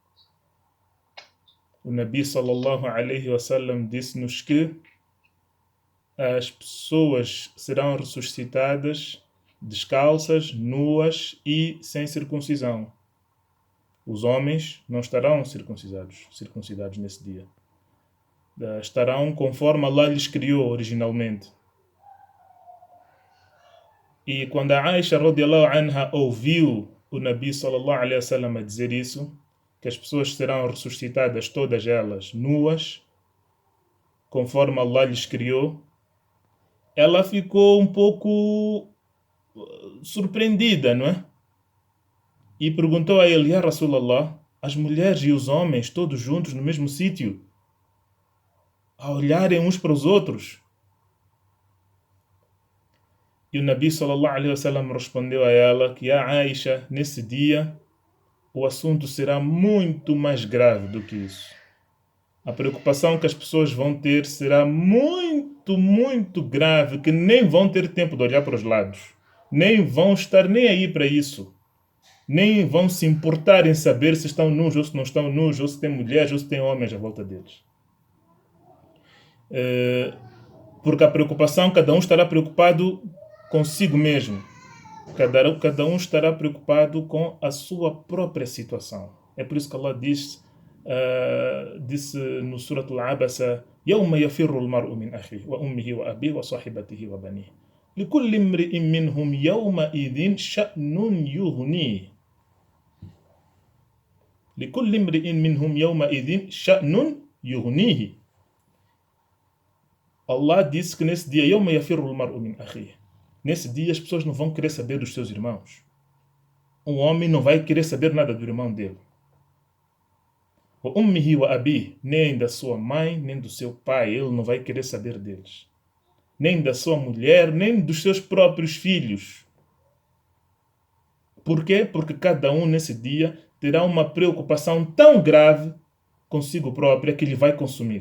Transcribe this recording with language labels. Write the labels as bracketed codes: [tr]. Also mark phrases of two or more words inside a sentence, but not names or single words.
[pt] O Nabi [ar] صلى الله عليه وسلم [pt] disse-nos que as pessoas serão ressuscitadas descalças, nuas e sem circuncisão. Os homens não estarão circuncidados nesse dia. Estarão conforme Allah lhes criou originalmente. E quando a Aisha [ar] رضي الله عنها [pt] ouviu o Nabi [ar] صلى الله عليه وسلم [pt] a dizer isso, que as pessoas serão ressuscitadas todas elas nuas, conforme Allah lhes criou, ela ficou um pouco surpreendida, não é? E perguntou a ele: [ar] يا رسول الله, [pt] as mulheres e os homens todos juntos no mesmo sítio, a olharem uns para os outros? E o Nabi [ar] صلى الله عليه وسلم [pt] respondeu a ela que a Aisha, nesse dia, o assunto será muito mais grave do que isso. A preocupação que as pessoas vão ter será muito, muito grave, que nem vão ter tempo de olhar para os lados. Nem vão estar nem aí para isso. Nem vão se importar em saber se estão nus ou se não estão nus, ou se tem mulheres ou se tem homens à volta deles. Porque a preocupação, cada um estará preocupado consigo mesmo. Cada um estará preocupado com a sua própria situação. É por isso que Allah disse no Surat Al-Abasa: [ar] يَوْمَ يَفِرُّ الْمَرْءُ مِنْ أَخِيهِ وَأُمِّهِ وَأَبِيهِ وَصَاحِبَتِهِ وَبَنِيهِ لِكُلِّ امْرِئٍ مِّنْهُمْ يَوْمَئِذٍ شَأْنٌ يُغْنِيهِ لِكُلِّ امْرِئٍ مِّنْهُمْ يَوْمَئِذٍ شَأْنٌ يُغْنِيهِ. [pt] Allah disse que nesse dia, [ar] يَوْمَ يَفِرُّ الْمَرْءُ مِنْ أَخِيهِ, [pt] nesse dia as pessoas não vão querer saber dos seus irmãos. Um homem não vai querer saber nada do irmão dele. [ar] وَأُمِّهِ وَأَبِيهِ, [pt] nem da sua mãe, nem do seu pai, ele não vai querer saber deles. Nem da sua mulher, nem dos seus próprios filhos. Por quê? Porque cada um nesse dia terá uma preocupação tão grave consigo própria que ele vai consumir.